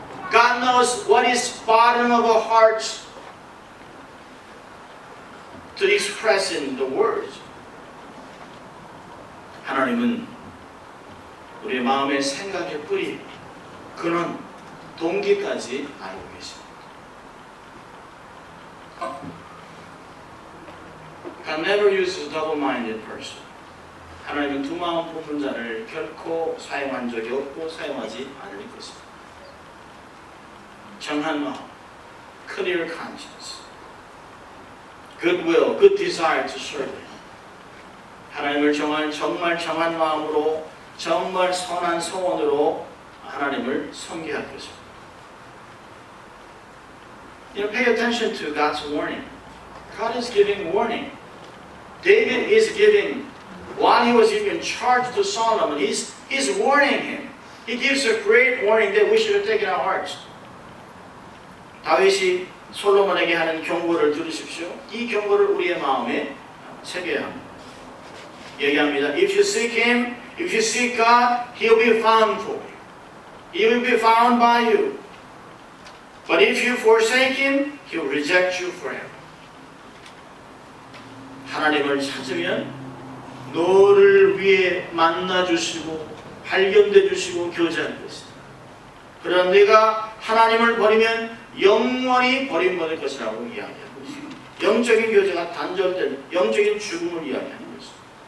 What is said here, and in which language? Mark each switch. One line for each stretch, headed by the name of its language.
English: God knows what is bottom of our hearts to express in the words.
Korean: 하나님은 우리의 마음의 생각의 뿌리, 그는 동기까지 알고 계십니다.
English: God never uses a double-minded person.
Korean: 하나님은 두 마음 품은 자를 결코 사용한 적이 없고 사용하지 않을 것입니다. 정한 마음,
English: clear conscience, goodwill, good desire to serve Him.
Korean: 하나님을 정말 정한 마음으로 정말 선한 소원으로 하나님을 섬겨야 할 것입니다.
English: Pay attention to God's warning. God is giving warning. David is giving, while he was giving charge to Solomon, he's warning him. He gives a great warning that we should take in our hearts.
Korean: 다윗이 솔로몬에게 하는 경고를 들으십시오. 이 경고를 우리의 마음에 새겨야 합니다. 얘기합니다.
English: If you seek Him, if you seek God, He'll be found for you. He will be found by you. But if you forsake Him, He'll reject you forever.
Korean: 하나님을 찾으면 너를 위해 만나주시고 발견돼 주시고 교제할 것이다. 그러나 네가 하나님을 버리면 영원히 버림받을 것이라고 이야기하고 있습니다. 영적인 교제가 단절된 영적인 죽음을 이야기하는 것입니다.